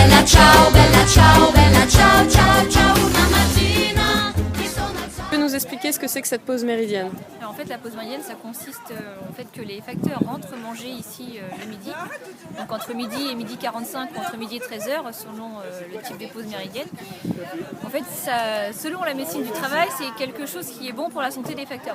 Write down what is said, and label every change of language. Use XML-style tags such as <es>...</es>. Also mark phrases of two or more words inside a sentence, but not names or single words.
<it>ciao, bella ciao, ciao, ciao. Una mattina mi sono alzata.</it> <fr>Tu peux nous expliquer ce que c'est que cette pause méridienne? Alors, en fait, la pause méridienne, ça consiste en fait que les facteurs rentrent manger ici le midi. Donc entre midi et midi 45 ou entre midi et 13h, selon le type des pauses méridiennes. En fait, ça, selon la médecine du travail, c'est quelque chose qui est bon pour la santé des facteurs.</fr>